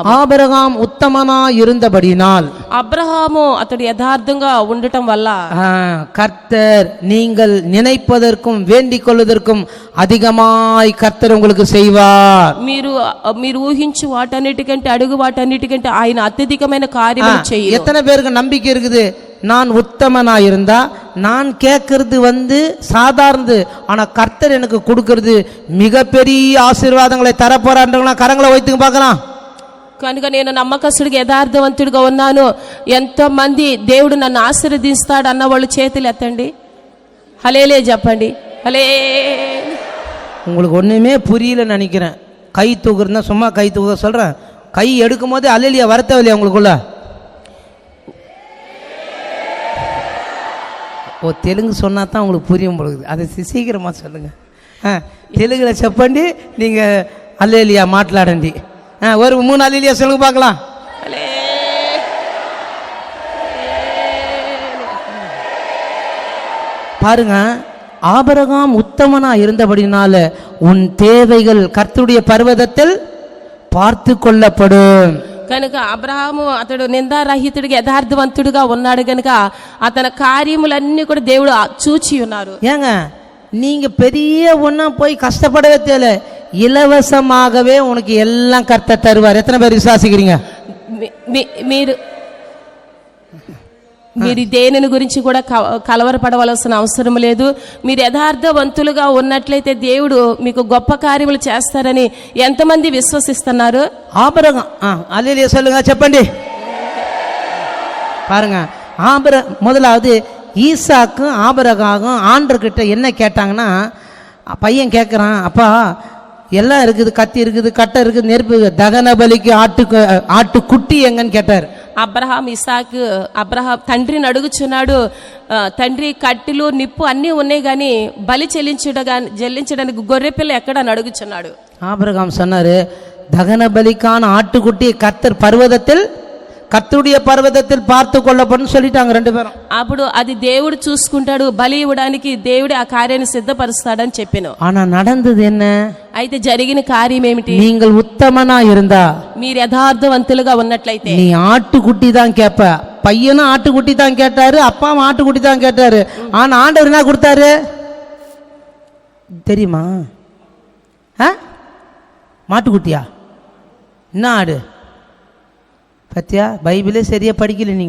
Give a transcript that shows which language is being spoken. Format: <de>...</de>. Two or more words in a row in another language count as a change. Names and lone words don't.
<ta>ஆபிரகாம் உத்தமனா இருந்தபடினால்</ta> <te>అబ్రహాము అతడు యథార్థంగా ఉండటం వల్ల</te> <ta>கர்த்தர் நீங்கள் நினைப்பதற்கும் வேண்டிக் கொள்வதற்கும் அதிகமாய் கர்த்தர் உங்களுக்கு செய்வார்.</ta> <te>మీరు ఊహించు వాటన్నిటికంటే అడుగు వాటన్నిటికంటే ఆయన అత్యధికమైన కార్యములు చేయును.</te> <ta>எத்தனை பேருக்கு நம்பிக்கை இருக்குது, நான் உத்தமனா இருந்தா நான் கேட்கறது சாதாரணது, ஆனா கர்த்தர் எனக்கு கொடுக்கறது மிகப்பெரிய ஆசீர்வாதங்களை தரப்போறான்றவங்களா கரங்களை வைத்துங்க பார்க்கலாம்.</ta> <te>కనుక నేను నమ్మకస్తుడిగా యథార్థవంతుడిగా ఉన్నాను, ఎంతమంది దేవుడు నన్ను ఆశీర్వదిస్తాడు అన్న వాళ్ళు చేతులు ఎత్తండి, హలేలే చెప్పండి. హలే.</te> <ta>உங்களுக்கு ஒண்ணுமே புரியலன்னு நினைக்கிறேன். கை தூக்குறதுனா சும்மா கை தூக்க சொல்றேன், கை எடுக்கும் போதே அல்லேலியா வரத்தவில்லையா உங்களுக்குள்ள? ஓ, தெலுங்கு சொன்னா தான் உங்களுக்கு புரியும் பொழுது, அதை சீக்கிரமாக சொல்லுங்கள். தெலுங்குல చెప్పండి, நீங்கள் அல்லேலியா மாట్లాடண்டி. ஒரு 3 அல்லேலியா சொல்லுங்க பார்க்கலாம். பாருங்க, ஆபிரகாம் உத்தமனா இருந்தபடினால உன் தேவைகள் கர்த்தருடைய பர்வதத்தில் பார்த்து கொள்ளப்படும்.</ta> <te>కనుక అబ్రహాము అతడు నిందారహితుడిగా యథార్థవంతుడిగా ఉన్నాడు కనుక అతని కార్యములన్నీ కూడా దేవుడు చూచి ఉన్నారు.</te> <ta>ஏங்க நீங்க பெரிய ஒண்ணா போய் கஷ்டப்படவே தேவை, இலவசமாகவே உனக்கு எல்லாம் கர்த்தர் தருவார். எத்தனை பேர் விசுவாசிக்கிறீங்க?</ta> <te>మీరు మీరు దేనిని గురించి కూడా కలవరపడవలసిన అవసరం లేదు. మీరు యథార్థవంతులుగా ఉన్నట్లయితే దేవుడు మీకు గొప్ప కార్యములు చేస్తారని ఎంతమంది విశ్వసిస్తున్నారు?</te> <ta>ஆபிரகாம் அல்லேலூயா சொல்லுங்க, చెప్పండి. பாருங்க, முதலாவது ஈசாக்கும் ஆபிரகாமும் ஆண்டவர்கிட்ட என்ன கேட்டாங்கன்னா, பையன் கேட்குறான், அப்பா எல்லாம் இருக்குது, கத்தி இருக்குது, கட்டை இருக்குது, நெருப்பு, தகன பலிக்கு ஆட்டுக்குட்டி எங்கன்னு கேட்டார்.</ta> <te>అబ్రహాం తండ్రిని అడుగుచున్నాడు, తండ్రి కట్టెలు నిప్పు అన్నీ ఉన్నాయి కానీ బలి చెల్లించడానికి గొర్రెపిల్ల ఎక్కడని అడుగుచున్నాడు.</te> <ta>ஆபிரகாம் சொன்னாரு, தகன பலிக்கான ஆட்டுக்குட்டி கர்த்தர் பர்வதத்தில், கர்த்தருடைய பர்வதத்தில் பார்த்து கொள்ளப்படும் சொல்லிட்டாங்க ரெண்டு பேரும்.</ta> <te>అప్పుడు అది దేవుడు చూసుకుంటాడు, బలి ఇవ్వడానికి దేవుడే ఆ కార్యాన్ని సిద్ధపరుస్తాడని చెప్పాను.</te> <ta>ஆனா நடந்தது என்ன?</ta> <te>అయితే జరిగిన కార్యం ఏమిటి?</te> <ta>நீங்கள் உத்தமனா இருந்தா,</ta> <te>మీరు యథార్థవంతులుగా ఉన్నట్లయితే</te> <ta>நீ ஆட்டுக்குட்டி தான் கேட்ப. பையனும் ஆட்டுக்குட்டி தான் கேட்டாரு, அப்பாவும் ஆட்டுக்குட்டி தான் கேட்டாரு. ஆனா ஆண்டவர் என்ன கொடுத்தாரு தெரியுமா? மாட்டுக்குட்டியா? என்ன ஆடு? பத்தியா, பைபிளே சரியா படிக்கல நீங்க.</ta>